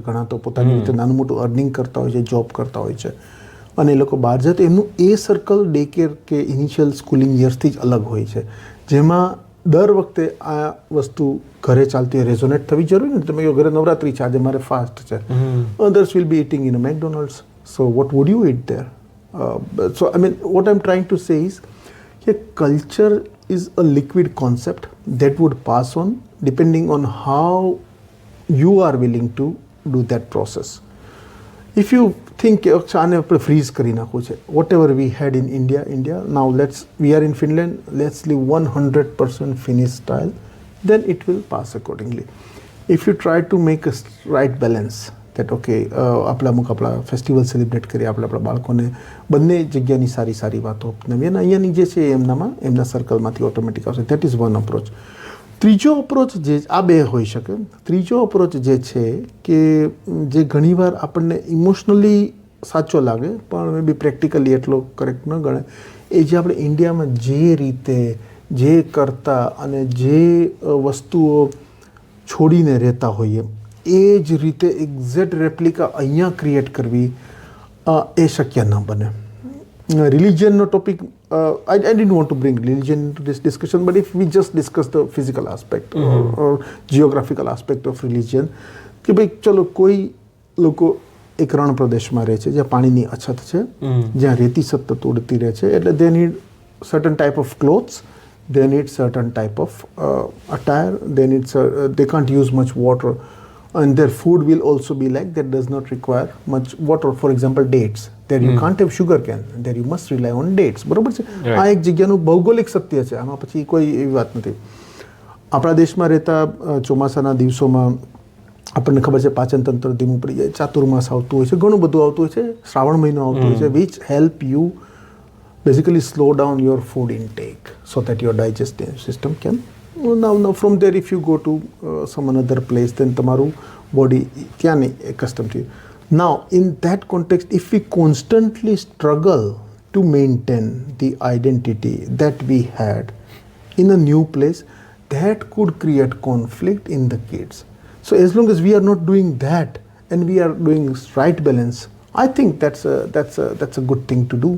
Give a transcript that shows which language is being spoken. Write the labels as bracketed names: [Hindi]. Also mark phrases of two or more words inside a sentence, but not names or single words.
[Gujarati] ઘણા તો પોતાની રીતે નાનું મોટું અર્નિંગ કરતા હોય છે, જોબ કરતા હોય છે અને એ લોકો બહાર જાય તો એમનું એ સર્કલ [English] day care [Gujarati] કે [English] initial schooling [Gujarati] યર્સથી જ અલગ હોય છે, જેમાં દર વખતે આ વસ્તુ ઘરે ચાલતી રેઝોનેટ થવી જરૂરી નથી. તમે ઘરે નવરાત્રી છે, આજે મારે ફાસ્ટ છે, [English] others will be eating in a McDonald's. So what would you eat there? So I mean, what I'm trying to say is that culture is a liquid concept that would pass on depending on how you are willing to do that process. If you think, freeze [Gujarati] કરી નાખું છે, [English] whatever we had in India, now we are in Finland, let's live 100% Finnish style, then it will pass accordingly. If you try to make a right balance, that okay, [Gujarati] આપણે અમુક આપણા [English] festival celebrate [Gujarati] કરીએ, આપણે આપણા બાળકોને બંને જગ્યાની સારી સારી વાતો અપનાવીએ અને અહીંયાની જે છે એમનામાં એમના સર્કલમાંથી ઓટોમેટિક આવશે. [English] that is one approach. [Gujarati] ત્રીજો અપ્રોચ જે આ બે હોઈ શકે. ત્રીજો અપ્રોચ જે છે કે જે ઘણીવાર આપણને ઇમોશનલી સાચો લાગે પણ [English] may be [Gujarati] પ્રેક્ટિકલી એટલો કરેક્ટ ન ગણે, એ જે આપણે ઇન્ડિયામાં જે રીતે જે કરતા અને જે વસ્તુઓ છોડીને રહેતા હોઈએ એ જ રીતે [English] exact replica [Gujarati] અહીંયા ક્રિએટ કરવી એ શક્ય ન બને. રિલિજનનો ટોપિક, [English] I didn't want to bring religion into this discussion, but if we just discuss the physical aspect or geographical aspect of religion, [Gujarati] કે ભાઈ ચલો કોઈ લોકો એક રણ પ્રદેશમાં રહે છે જ્યાં પાણીની અછત છે, જ્યાં રેતી સતત ઉડતી રહે છે, એટલે [English] they need certain type of clothes, they need certain type of attire, they can't use much water. And their food will also be like that, does not require much water. For example, dates. There you can't have sugar cane. There you must rely on dates. [Gujarati] બરોબર છે? આ એક જગ્યાનું ભૌગોલિક સત્ય છે, આમાં પછી કોઈ એવી વાત નથી. આપણા દેશમાં રહેતા ચોમાસાના દિવસોમાં આપણને ખબર છે પાચન તંત્ર ધીમું પડી જાય, ચાતુર્માસ આવતું હોય છે, ઘણું બધું આવતું હોય છે, શ્રાવણ મહિનો આવતો હોય છે, [English] which help you basically slow down your food intake so that your digestive system can now from there if you go to some another place then [Gujarati] તમારું બોડી ત્યાં નહીં [English] accustomed to. Now in that context, if we constantly struggle to maintain the identity that we had in a new place, that could create conflict in the kids. So as long as we are not doing that and we are doing right balance, I think that's a good thing to do.